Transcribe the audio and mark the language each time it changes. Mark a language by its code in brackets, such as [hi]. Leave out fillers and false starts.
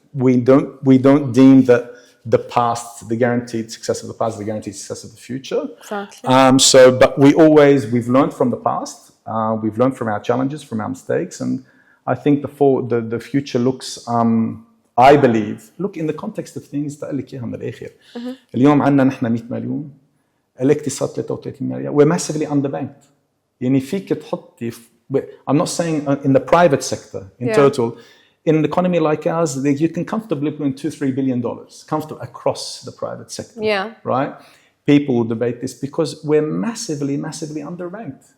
[en] We don't deem that the past, the guaranteed success of the past, the guaranteed success of the future. Exactly. But we've learned from the past. We've learned from our challenges, from our mistakes, and I think the future looks. I believe. Look, in the context of things, [ar] تقول لك إياها من الآخر. اليوم عندنا نحن 100 مليون، الاقتصاد 33 مليار. [en] We're massively underbanked. [ar] يعني فيك تحطي. [en] I'm not saying in the private sector in total. In an economy like ours, you can comfortably put in $2-3 billion, comfortable across the private sector. Yeah. Right? People will debate this because we're massively, massively underbanked.